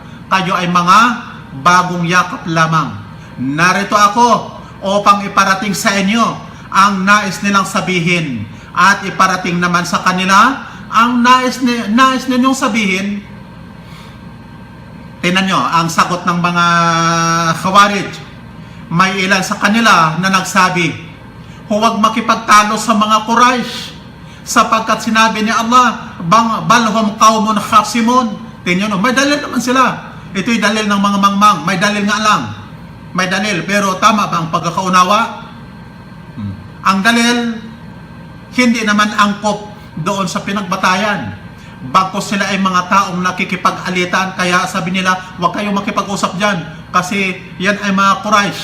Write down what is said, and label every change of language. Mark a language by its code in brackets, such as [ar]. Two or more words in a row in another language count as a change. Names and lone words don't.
[tl] Kayo ay mga bagong yakap lamang. Narito ako upang iparating sa inyo ang nais nilang sabihin at iparating naman sa kanila ang nais ninyong sabihin. Tingnan nyo ang sagot ng mga Khawarij. May ilan sa kanila na nagsabi, huwag makipagtalo sa mga Quraysh sapagkat sinabi ni Allah, [ar] بل هم قوم خصمون. [tl] Tingnan nyo, may dalil naman sila. Ito'y dalil ng mga mangmang. May dalil nga lang. May dalil. Pero tama ba ang pagkakaunawa? Ang dalil, hindi naman angkop doon sa pinagbatayan. Bagkos sila ay mga taong nakikipag-alitan, kaya sabi nila, huwag kayong makipag-usap dyan kasi yan ay mga Quraysh.